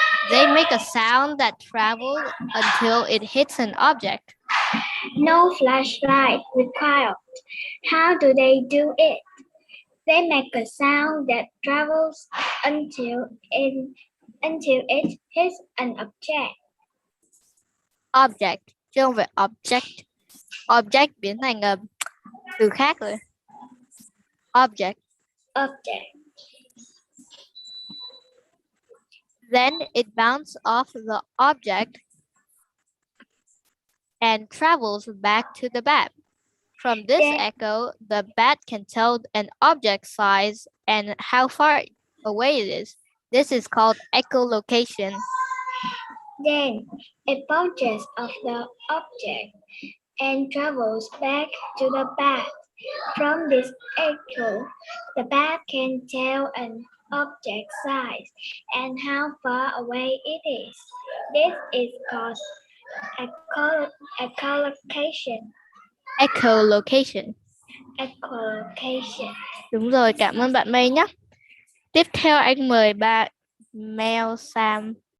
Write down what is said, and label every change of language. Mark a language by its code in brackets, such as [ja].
[en] They make a sound that travels until it hits an object. No flashlight required. How do they do it? They make a sound that travels until until it hits an object. [vi] Object, chứ không phải object. Object biến thành từ khác rồi. [en] Object. Object. Then it bounces off the object and travels back to the bat. From this Then- echo, the bat can tell an object size and how far away it is. This is called echolocation. Then it bounces off the object and travels back to the bat. From this echo, the bat can tell an object size and how far away it is. This is called echolocation. Echolocation. Echolocation. [vi] Đúng rồi, cảm ơn bạn May nhé. Tiếp theo anh mời bạn Mel Sam.